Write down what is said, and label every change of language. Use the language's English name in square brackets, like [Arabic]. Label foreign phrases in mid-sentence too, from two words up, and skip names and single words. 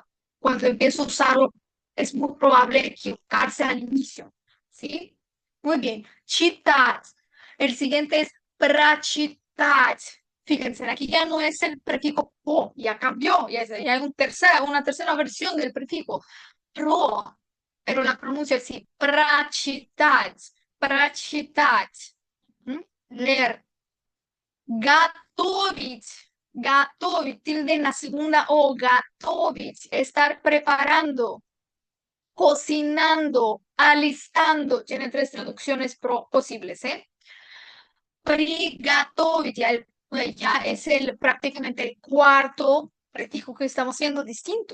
[Spanish] Cuando empiezo a usarlo, es muy probable equivocarse al inicio. ¿Sí? Muy bien. Читать. El siguiente es прочитать. Fíjense, aquí ya no es el prefijo po, ya cambió, ya hay una tercera versión del prefijo pro, pero la pronuncia así, [Russian] прочитать, прочитать. Leer. Готовить, готовить, [Spanish] tilde en la segunda O, готовить, estar preparando, cocinando, alistando. Tiene tres traducciones posibles, ¿eh? Приготовить, ya es prácticamente el cuarto prefijo que estamos haciendo distinto.